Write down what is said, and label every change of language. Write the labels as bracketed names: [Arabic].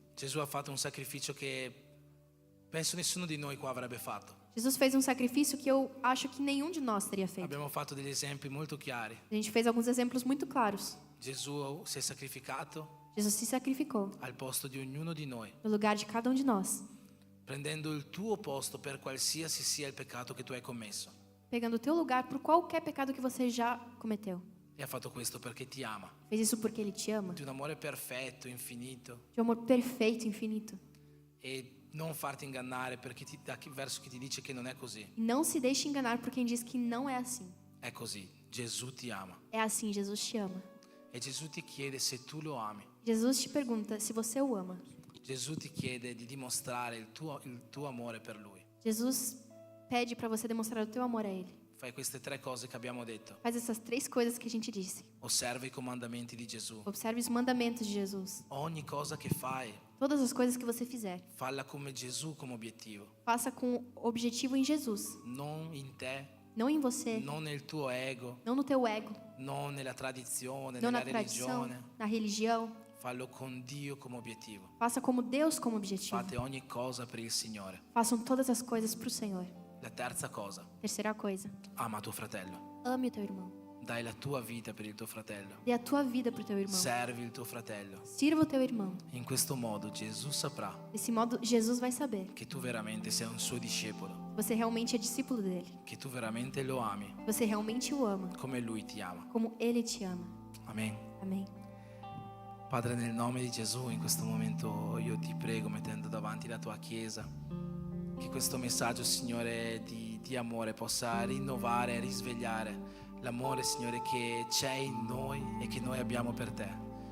[Italian] Gesù ha fatto un sacrificio che penso nessuno di noi qua avrebbe fatto. [Portuguese] Jesus fez um sacrifício que eu acho que nenhum de nós teria feito. [Italian] Abbiamo fatto degli esempi molto chiari. [Portuguese] A gente fez alguns exemplos muito claros. [Italian] Gesù si è sacrificato [Portuguese] Jesus se sacrificou [Italian] al posto di ognuno di noi, [Portuguese] no lugar de cada um de nós, [Italian] prendendo il tuo posto per qualsiasi sia il peccato che tu hai commesso. [Portuguese] pegando o teu lugar por qualquer pecado que você já cometeu. [Italian] E ha fatto questo perché ti ama, [Portuguese] Fez isso porque Ele te ama, [Italian] di un amore perfetto, infinito, [Portuguese] de um amor perfeito, infinito. [Italian] e non farti ingannare verso chi ti dice che non è così. [Portuguese] E não se deixe enganar por quem diz que não é assim. [Italian] È così, Gesù ti ama [Portuguese] É assim, Jesus te ama. [Italian] e Gesù ti chiede se tu lo ami. [Portuguese] Jesus te pergunta se você o ama. [Italian] Gesù ti chiede di dimostrare il tuo amore per Lui. [Portuguese] Jesus pede para você demonstrar o teu amor a Ele. [Italian] fai queste 3 cose che abbiamo detto. [Portuguese] Faz essas 3 coisas que a gente disse. [Italian] Osserva i comandamenti di Gesù. [Portuguese] Observe os mandamentos de Jesus. [Italian] Ogni cosa che fai, [Portuguese] Todas as coisas que você fizer, [Italian] falla come Gesù come obiettivo. [Portuguese] faça com objetivo em Jesus, [Italian] Non in te, [Portuguese] não em você, [Italian] non nel tuo ego, [Portuguese] não no teu ego, [Italian] non nella tradizione, [Portuguese] não [Italian] nella [Portuguese] na tradição, [Italian] religione. [Portuguese] na religião. [Italian] Fallo con Dio come obiettivo. [Portuguese] Faça como Deus como objetivo. [Italian] Fate ogni cosa per il Signore. [Portuguese] Façam todas as coisas para o Senhor. [Italian] La terza cosa, [Portuguese] Terceira coisa, [Italian] ama tuo fratello. [Portuguese] ame o teu irmão. [Italian] Dai la tua vita per il tuo fratello. [Portuguese] Dê a tua vida para o teu irmão. [Italian] Servi il tuo fratello. [Portuguese] Sirva o teu irmão. [Italian] In questo modo Gesù saprà [Portuguese] Desse modo, Jesus vai saber [Italian] che tu veramente sei un suo discepolo, [Portuguese] que você realmente é discípulo dele. [Italian] che tu veramente lo ami [Portuguese] Que você realmente o ama, [Italian] come lui ti ama. [Portuguese] como ele te ama. [Italian] Amen. [Portuguese] Amém. [Italian] Padre, nel nome di Gesù, in questo momento io ti prego, mettendo davanti la tua Chiesa, che questo messaggio, Signore, di amore possa rinnovare, risvegliare l'amore, Signore, che c'è in noi e che noi abbiamo per te.